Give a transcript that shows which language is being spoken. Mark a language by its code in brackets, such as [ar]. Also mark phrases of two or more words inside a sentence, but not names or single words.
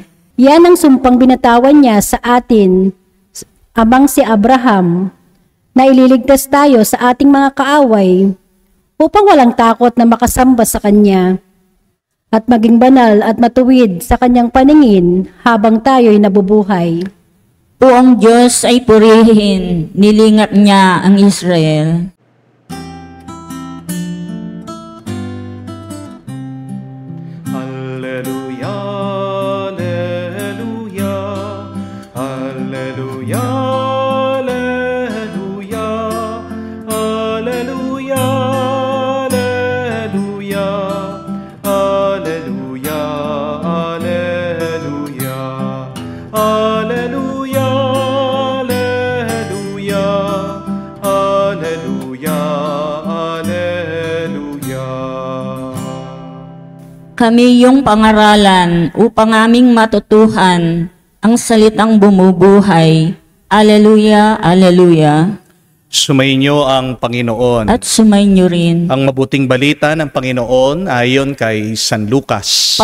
[tl] Yan ang sumpang binatawan niya sa atin, amang si Abraham, na ililigtas tayo sa ating mga kaaway upang walang takot na makasamba sa Kanya at maging banal at matuwid sa Kanyang paningin habang tayo'y nabubuhay. Poong Diyos ay purihin, nilingap niya ang Israel. [la] Alleluia, alleluia, alleluia, alleluia, alleluia, alleluia, alleluia, alleluia, alleluia, alleluia, alleluia. [tl] Kami yung pangaralan upang aming matutuhan ang salitang bumubuhay. [la] Alleluia, alleluia. [tl] Sumainyo ang Panginoon. At sumainyo rin. Ang mabuting balita ng Panginoon ayon kay San Lucas.